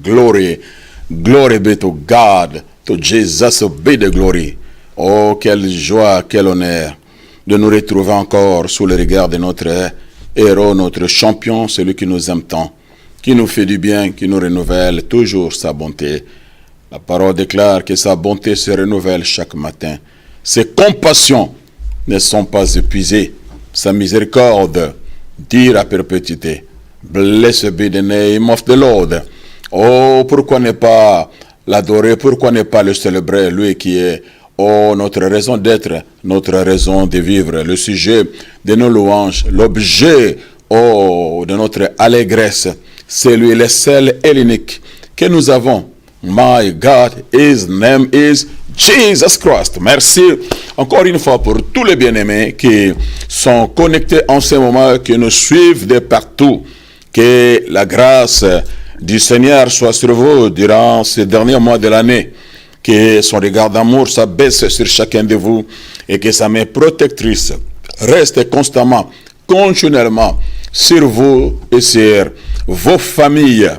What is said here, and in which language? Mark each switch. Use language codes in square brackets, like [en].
[en] Glory be to God, to Jesus be the glory. [fr] Oh, quelle joie, quel honneur de nous retrouver encore sous le regard de notre héros, notre champion, celui qui nous aime tant, qui nous fait du bien, qui nous renouvelle toujours sa bonté. La parole déclare que sa bonté se renouvelle chaque matin. Ses compassions ne sont pas épuisées. Sa miséricorde dure à perpétuité. [en] Blessed be the name of the Lord. [fr] Oh, pourquoi ne pas l'adorer, pourquoi ne pas le célébrer, lui qui est, oh, notre raison d'être, notre raison de vivre, le sujet de nos louanges, l'objet, oh, de notre allégresse, c'est lui le seul et l'unique que nous avons. [en] My God, his name is Jesus Christ. [fr] Merci encore une fois pour tous les bien-aimés qui sont connectés en ce moment, qui nous suivent de partout. Que la grâce du Seigneur soit sur vous durant ces derniers mois de l'année. Que son regard d'amour s'abaisse sur chacun de vous et que sa main protectrice reste constamment, continuellement sur vous et sur vos familles.